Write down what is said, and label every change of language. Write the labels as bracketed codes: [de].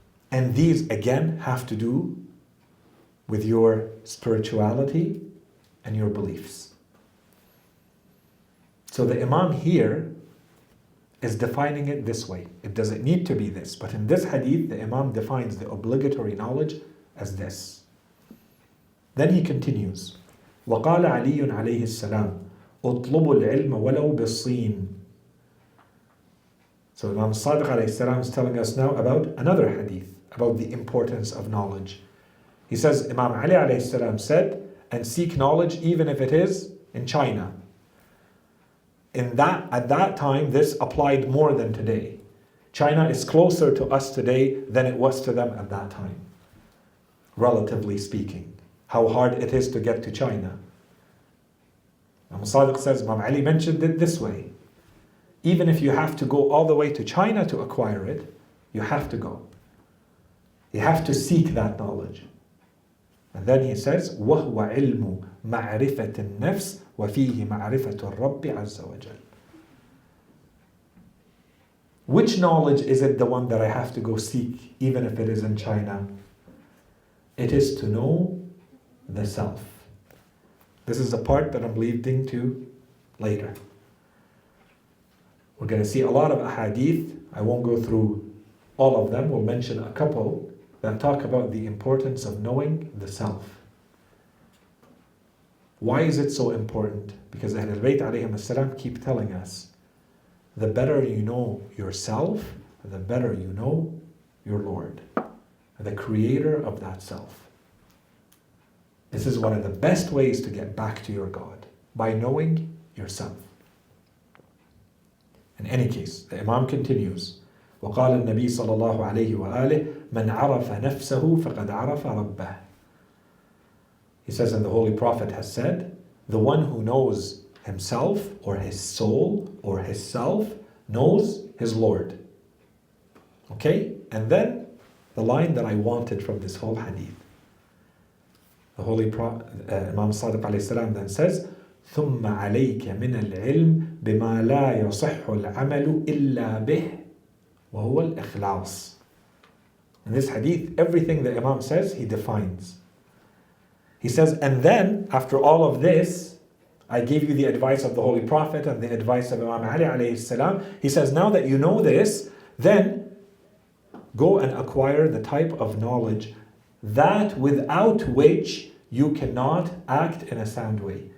[en] And these again have to do with your spirituality and your beliefs. So the Imam here is defining it this way. It doesn't need to be this, but in this hadith, the Imam defines the obligatory knowledge as this. Then he continues, [ar] وقال علي عليه السلام اطلبوا العلم ولو بالصين. [en] So Imam Sadiq alayhi salam is telling us now about another hadith, about the importance of knowledge. He says, Imam Ali alayhi salam said, and seek knowledge even if it is in China. At that time, this applied more than today. China is closer to us today than it was to them at that time, relatively speaking. How hard it is to get to China. Imam Sadiq says, Imam Ali mentioned it this way. Even if you have to go all the way to China to acquire it, you have to go. You have to seek that knowledge. And then he says, [ar] وَهُوَ عِلْمُ مَعْرِفَةِ النَّفْسِ وَفِيهِ مَعْرِفَةُ الرَّبِّ عَزَّ وَجَلَّ. [en] Which knowledge is it the one that I have to go seek, even if it is in China? It is to know the self. This is the part that I'm leading to later. We're going to see a lot of ahadith. I won't go through all of them. We'll mention a couple that talk about the importance of knowing the self. Why is it so important? Because Ahlul Bayt alayhim as-salam keep telling us, the better you know yourself, the better you know your Lord, the creator of that self. This is one of the best ways to get back to your God, by knowing yourself. In any case, the Imam continues, [ar] وقال النبي صلى الله عليه وآله من عرف نفسه فقد عرف ربه. [en] He says, and the Holy Prophet has said, the one who knows himself or his soul or his self knows his Lord. Okay? And then the line that I wanted from this whole hadith. The Holy Prophet, Imam Sadiq alayhi salam then says, [ar] ثم عليك من العلم بما لا يصح العمل إلا به وهو الإخلاص. [en] In this hadith, everything the Imam says, he defines. He says, and then, after all of this, I gave you the advice of the Holy Prophet and the advice of Imam Ali alayhi salam. He says, now that you know this, then go and acquire the type of knowledge that without which you cannot act in a sound way.